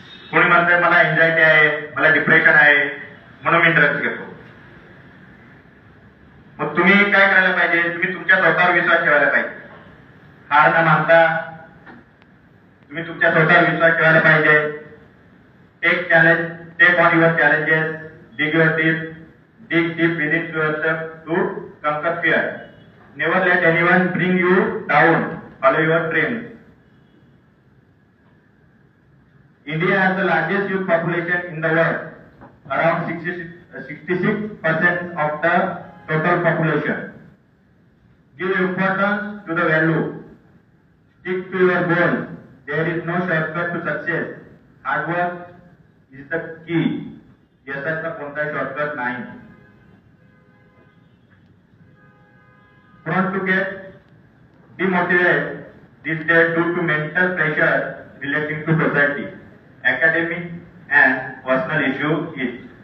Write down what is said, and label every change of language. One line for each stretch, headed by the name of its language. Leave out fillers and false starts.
Marathi: कोणी म्हणतंय मला एन्झायटी आहे, मला डिप्रेशन आहे म्हणून मी ड्रग्स घेतो. मग तुम्ही काय करायला पाहिजे. तुम्ही तुमच्या स्वतःवर विश्वास ठेवायला पाहिजे. हार न मानता तुम्ही तुमच्या स्वतःवर विश्वास ठेवायला पाहिजे.
English: Take on your challenges, dig deep within yourself to conquer fear. Never let anyone bring you down. Follow your dreams. India has the largest youth population in the world, around 66% of the total population. Give importance to the value. Stick to your goal. There is no shortcut to success. Hard work is the key.
Marathi: यशाचा कोणताही shortcut नाही.
English: Prone to get demotivated these days due to mental pressure relating to society, academic and personal issues.